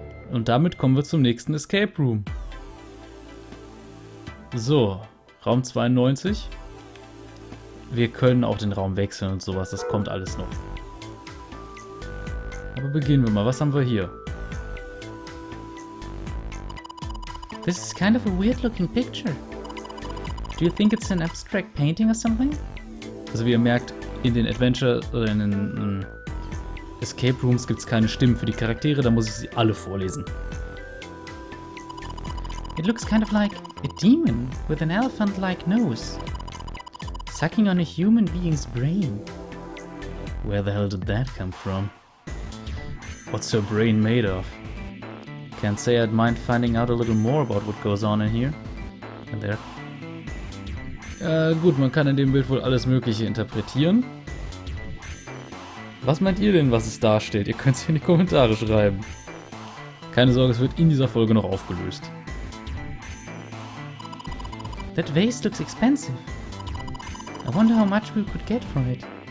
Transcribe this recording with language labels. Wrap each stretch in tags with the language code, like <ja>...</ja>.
<de>Und damit kommen wir zum nächsten Escape Room. So, Raum 92. Wir können auch den Raum wechseln und sowas, das kommt alles noch. Aber beginnen wir mal, was haben wir hier?</de> <en>This is kind of a weird looking picture. Do you think it's an abstract painting or something?</en> <de>Also wie ihr merkt, in den Adventure oder in den Escape Rooms gibt es keine Stimmen für die Charaktere, da muss ich sie alle vorlesen.</de> <en>It looks kind of like a demon with an elephant-like nose, sucking on a human being's brain. Where the hell did that come from? What's her brain made of? Can't say I'd mind finding out a little more about what goes on in here. And there.</en> <de>Gut, man kann in dem Bild wohl alles Mögliche interpretieren. Was meint ihr denn, was es darstellt? Ihr könnt es hier in die Kommentare schreiben. Keine Sorge, es wird in dieser Folge noch aufgelöst.</de> <en>That vase looks expensive. I wonder how much we could get for it.</en>